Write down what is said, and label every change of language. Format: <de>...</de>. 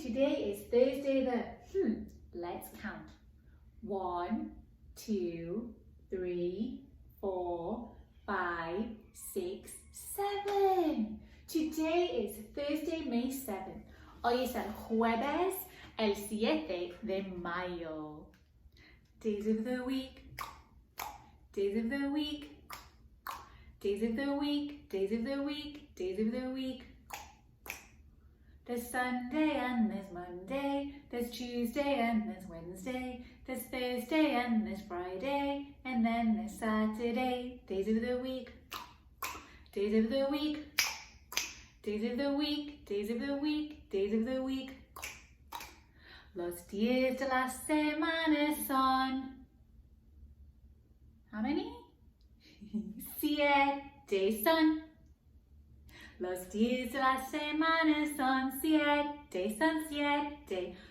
<en>Today is Thursday let's count. 1, 2, 3, 4, 5, 6, 7. Today is Thursday, May 7th.</en> <es>Hoy es el jueves, el 7 de mayo.</es> <en>Days of the week, days of the week, days of the week, days of the week, days of the week. There's Sunday and there's Monday, there's Tuesday and there's Wednesday, there's Thursday and there's Friday, and then there's Saturday. Days of the week, days of the week, days of the week, days of the week, days of the week.</en> <es>Los días de la semana son...</es> <en>How many?</en> <es>7 son. Los días de la semana son 7, son 7.</es>